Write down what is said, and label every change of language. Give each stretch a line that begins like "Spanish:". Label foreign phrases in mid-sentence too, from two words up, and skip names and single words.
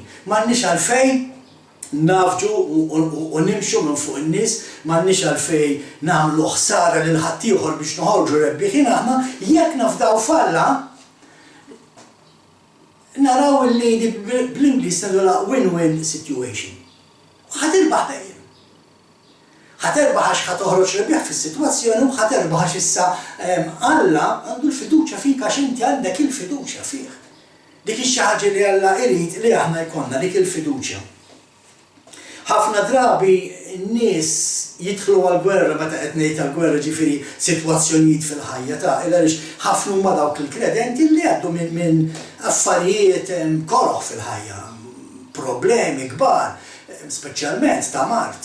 Maltese: M'għandniex għalfejn nafġu u nimxu minn fuq in-nies, m'għandniex għalfejn nagħmlu ħsara lil ħadd ieħor biex noħorġu rebbieħin aħna, jekk nafdaw f'Alla naraw li bl-Ingliż nagħmluha
English: win-win situation.
Maltese: Ħatirbaħ dejjem. Ħaterbaħ għax ħatoħroġ rebbieħ fis-sitwazzjoni u ħaterbaħ għax issa Alla għandu l-fiduċja fik għax inti għandek il-fiduċja fih. Dik xi ħaġa li Alla jrid li aħna jkollna dik il-fiduċja. Ħafna drabi n-nies jidħlu għall-gwerra meta qed ngħid għall-gwerra ġifieri sitwazzjonijiet fil-ħajja ta' għaliex ħafna huma dawk il-kredenti li għaddu minn affarijiet koroħ fil-ħajja, problemi kbar, speċjalment ta' mart.